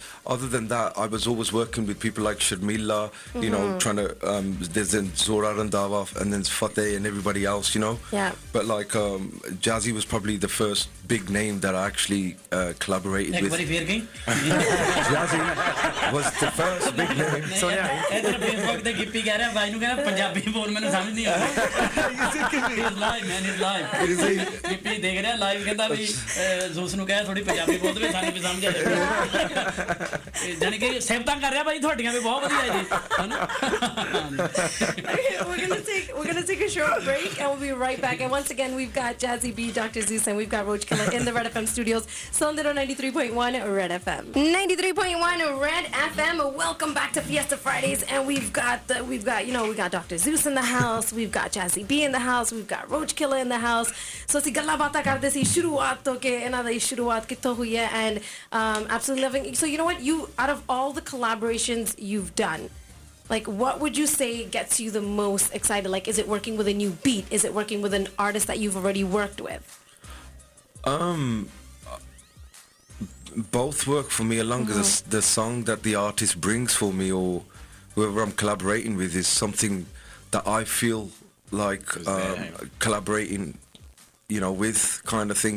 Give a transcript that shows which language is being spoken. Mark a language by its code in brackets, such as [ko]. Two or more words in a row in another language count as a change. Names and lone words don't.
[en] Other than that, I was always working with people like Sharmila, you know, trying to, there's then Zora Randhawa and then Fateh and everybody else, you know. Yeah. But like Jazzy was probably the first big name that I actually collaborated with. Jazzy was the first big name. So yeah. [pa] Facebook ਤੇ ਗਿੱਪੀ ਕਹਿ ਰਿਹਾ ਭਾਈ ਨੂੰ ਕਹਿੰਦਾ ਪੰਜਾਬੀ ਬੋਲ ਮੈਨੂੰ ਸਮਝ ਨਹੀਂ ਆ ਰਿਹਾ [en] he's live man, he's live [pa] ਗਿੱਪੀ ਦੇਖ ਰਿਹਾ ਲਾਈਵ ਕਹਿੰਦਾ ਵੀ ਜ਼ੂਸ ਨੂੰ ਕਹਿਆ ਥੋੜੀ ਪੰਜਾਬੀ ਬੋਲ ਦੇਵੇ ਸਾਨੂੰ ਵੀ ਸਮਝ ਆ ਜਾਵੇ ਜਾਨੀ ਕਿ ਸਿਫਤਾਂ ਕਰ ਰਿਹਾ ਭਾਈ ਤੁਹਾਡੀਆਂ ਵੀ ਬਹੁਤ ਵਧੀਆ ਜੀ ਹਨਾ [en] We're gonna take a short break and we'll be right back. And once again, we've got Jazzy B, Dr. Zeus, and we've got Roach Killer in the Red FM studios. Sondero 93.1 Red FM. 93.1 Red FM. Welcome back to Fiesta Fridays, and we've got Dr. Zeus in the house. We've got Jazzy B in the house. We've got Roach Killer in the house. [pa] So ਅਸੀਂ ਗੱਲਾਂ ਬਾਤਾਂ ਕਰਦੇ ਸੀ ਸ਼ੁਰੂਆਤ ਤੋਂ ਕਿ ਇਹਨਾਂ ਦੀ ਸ਼ੁਰੂਆਤ ਕਿੱਥੋਂ ਹੋਈ ਹੈ, [en] and absolutely loving. So you know what? You, out of all the collaborations you've done, like what would you say gets you the most excited? Like, is it working with a new beat? Is it working with an artist that you've already worked with? Both work for me, along as the song that the artist brings for me or whoever I'm collaborating with is something that I feel like collaborating, you know, with kind of thing.